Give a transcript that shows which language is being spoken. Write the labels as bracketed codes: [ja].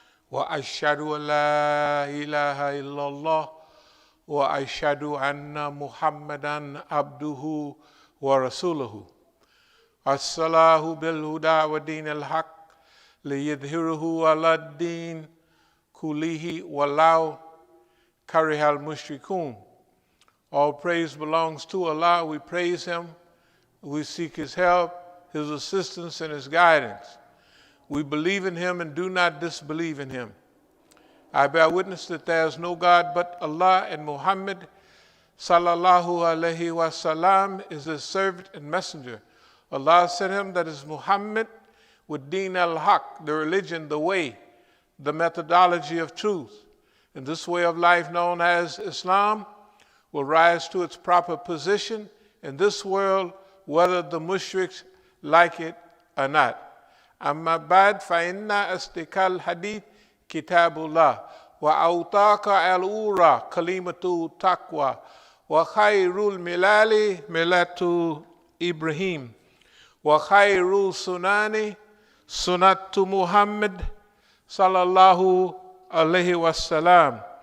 [ar] وأشهد أن لا إله إلا الله وأشهد أن محمدا عبده ورسوله أرسله بالهدى ودين الحق ليظهره على الدين كله ولو كره المشركون. [en] All praise belongs to Allah. We praise Him. We seek His help, His assistance, and His guidance. We believe in Him and do not disbelieve in Him. I bear witness that there is no God but Allah, and Muhammad sallallahu alaihi wasallam is His servant and messenger. Allah sent him, that is Muhammad, with Deen al-Haq, the religion, the way, the methodology of truth. And this way of life known as Islam will rise to its proper position in this world, whether the mushriks like it or not. [ar] أما بعد فإن أصدق الحديث كتاب الله وأوثق الأمور كلمة التقوى وخير الملل ملة إبراهيم وخير السنن سنة محمد صلى الله عليه وسلم